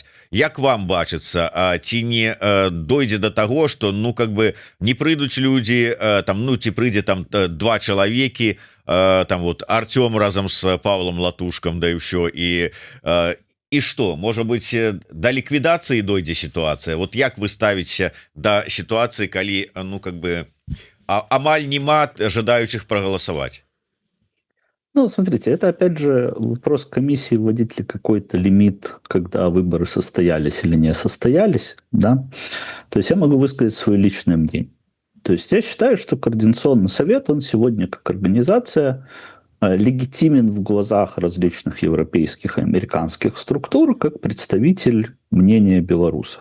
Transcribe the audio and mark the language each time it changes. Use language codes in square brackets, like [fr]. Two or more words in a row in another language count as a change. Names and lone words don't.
[be] Як вам бачыцца, ці не дойдзе до таго, што ну [ru] как бы [be] не прыйдуць людзі там, ну ці прыйдзе там 2 чалавекі, там вот Артём разам з Павлом Латушкам, да і ўсё, і што, можа быць, да ліквідацыі дойдзе сітуацыя? Вот як вы ставіце да сітуацыі, калі ну [ru] как бы [be] амаль нема жадаючых проголосовать? [ru] Ну, смотрите, это опять же вопрос комиссии, вводить ли какой-то лимит, когда выборы состоялись или не состоялись, да? То есть я могу высказать свое личное мнение. То есть я считаю, что Координационный совет, он сегодня как организация легитимен в глазах различных европейских и американских структур как представитель мнения белорусов.